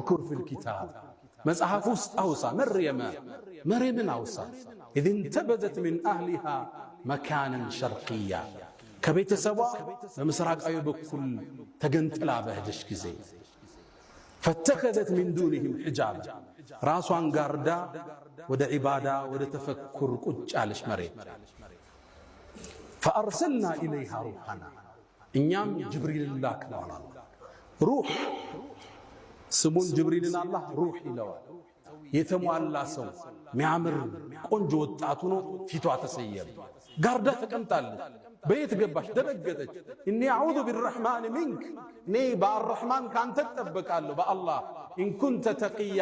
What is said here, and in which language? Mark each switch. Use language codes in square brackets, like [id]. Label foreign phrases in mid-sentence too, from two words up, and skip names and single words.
[ar] اذكر في الكتاب [am] مصحف ውስጥ አውሳ መርየምን አውሳ [ar] إذ انتبذت من أهلها مكانا شرقيا [am] ከቤተሰቧ በምስራቃዊ በኩል ተገንጥላ በሄደች ጊዜ [ar] فاتخذت من دونهم حجاب [am] ራሷን ጋርዳ ወደ ዒባዳ ወደ ተፈኩር ቁጭ አለች መርየም [ar] فأرسلنا إليها روحنا [am] እኛም ጅብሪል ላክነዋል ሩህ ስሙን ጅብሪልን አላህ ሩህ ይለዋል የተሟላ ሰው ሚያምር ቆንጆ ወጣት ሆኖ ፊቷ ተሰየም ጋርዳ ተቀምጣለች በየት ገባሽ ደረገጠች እኔ [ar] أعوذ بالرحمن منك [am] እኔ በአርህማን ካንተ ተጠበቃለሁ በአላህ [ar] إن كنت تقيا